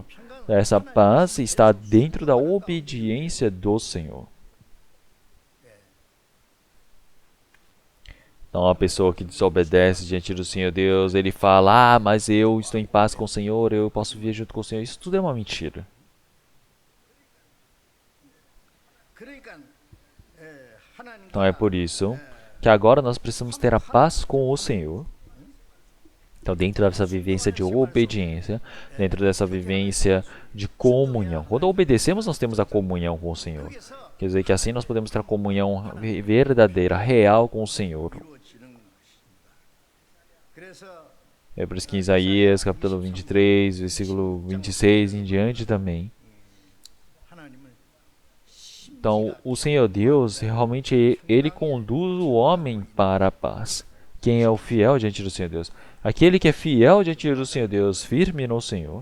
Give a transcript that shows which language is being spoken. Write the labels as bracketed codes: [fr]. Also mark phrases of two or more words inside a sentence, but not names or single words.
[pt] Essa paz está dentro da obediência do Senhor. Então, a pessoa que desobedece diante do Senhor Deus, ele fala, mas eu estou em paz com o Senhor, eu posso viver junto com o Senhor. Isso tudo é uma mentira. [ko] 그러니까 하나님 [pt] Então, é por isso que agora nós precisamos ter a paz com o Senhor. Então, dentro dessa vivência de obediência, dentro dessa vivência de comunhão. Quando obedecemos, nós temos a comunhão com o Senhor. Quer dizer que assim nós podemos ter a comunhão verdadeira, real com o Senhor. [ko] 이루어지는 것입니다. 그래서 [pt] É por isso que em Isaías, capítulo 23, versículo 26 em diante também. [ko] 하나님은 [pt] Então, o Senhor Deus, realmente, ele conduz o homem para a paz. Quem é o fiel diante do Senhor Deus? Aquele que é fiel diante do Senhor Deus, firme no Senhor.